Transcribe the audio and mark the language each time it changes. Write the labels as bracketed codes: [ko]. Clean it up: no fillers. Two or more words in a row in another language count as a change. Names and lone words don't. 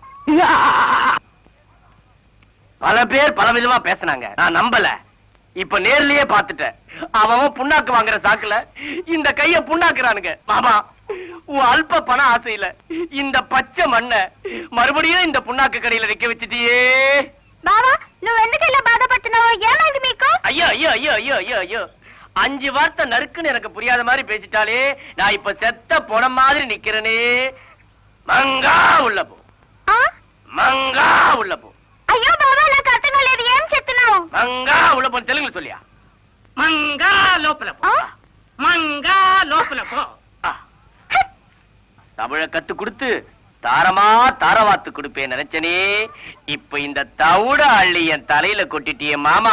[ta] பல பேர் பல விதமா பேசினாங்க, நான் நம்பல. இப்ப நேர்லயே பாத்துட்டேன். அவன் புண்ணாக்கு வாங்குற சாக்குல இந்த கைய புண்ணாக்குறானுங்க. மாமா, உன் அல்ப பண ஆசையில இந்த பச்சை மண்ண மறுபடியும் இந்த புண்ணாக்கு கடையில வைக்க வச்சுட்டியே. [te] బావా నువ్వు ఎందుకు ఇలా బాధపడుతున్నావు? ఏమైంది మీకు? [ta] ஐயோ ஐயோ ஐயோ ஐயோ ஐயோ ஐயோ 5 வார்த்தை நறுக்குன்னு எனக்கு புரியாத மாதிரி பேசிட்டாலே நான் இப்ப செத்த போன மாதிரி நிக்கிறனே. மங்கா உள்ள போ, மங்கா உள்ள போ. [te] అయ్యో బావా నాకు అర్థం కాలేదు, ఏం చెప్తున్నావు? [ta] மங்கா உள்ள போ தெலுங்குல சொல்லியா? [te] మంగా లోపల పో, మంగా లోపల పో. [ta] தமிழ கத்து கொடுத்து தாரமா தாரவாத்து கொடுப்பேன் நினைச்சனே. இப்ப இந்த தவுட அள்ளி என் தலையில கொட்டிட்டிய மாமா.